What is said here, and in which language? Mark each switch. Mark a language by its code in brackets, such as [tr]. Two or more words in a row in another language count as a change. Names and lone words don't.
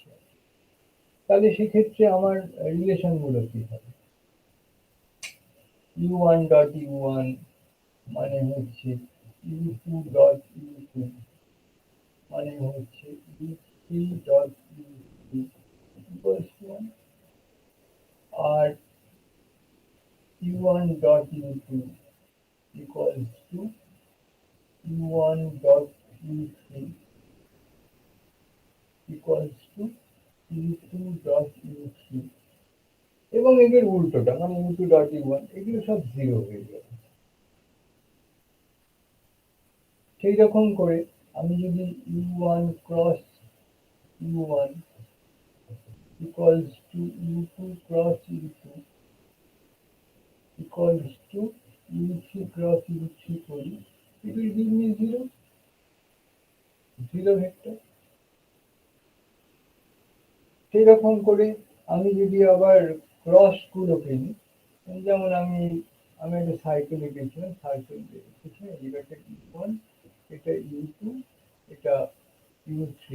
[bn] তাহলে সেক্ষেত্রে আমার রিলেশন গুলো কি হবে? [en] U1 dot U1 [bn] মানে হচ্ছে [en] U2 dot U2 [bn] মানে হচ্ছে [en] U3 dot U3 equals to 1, আর U1 dot U2 equals to U1 dot U3 equals to U2 dot U3, [bn] এবং এদের উল্টোটা মানে [en] U2 dot U1, [bn] এগুলো সব জিরো হয়ে যাবে। সেই রকম করে আমি যদি [en] U1 cross U1 equals to U2 cross U2 equals to U3 cross U3 [bn] করি, [en] it will give me zero, zero vector। [bn] সেই রকম করে আমি যদি আবার ক্রস গুলোকে নিই, যেমন আমি আমি একটা সার্কেল এঁকেছিলাম, সার্কেল এঁকেছি, এটা U1, এটা U2, এটা U3।